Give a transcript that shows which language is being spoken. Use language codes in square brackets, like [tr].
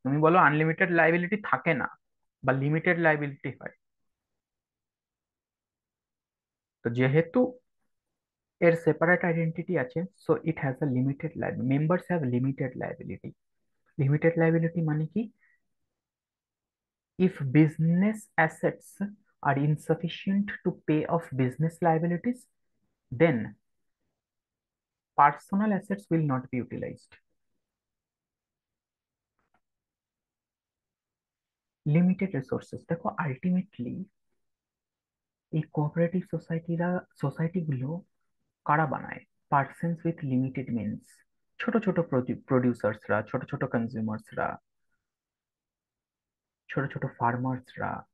[bn] তুমি বলো unlimited liability থাকে না বা লিমিটেড লায়াবিলিটি হয়। তো যেহেতু এর সেপারেট আইডেন্টিটি আছে, [en] So it has a limited liability, members have limited liability. [bn] Limited liability মানে কি? [en] If business assets are insufficient to pay off business liabilities, then personal assets will not be utilized. [bn] Limited resources, দেখো ultimately এই cooperative সোসাইটিগুলো কারা বানায়? [en] persons with limited means, [bn] ছোট ছোট প্রডিউসার্সরা, ছোট ছোট কনজিউমার্সরা, ছোট ছোট ফার্মার্সরা।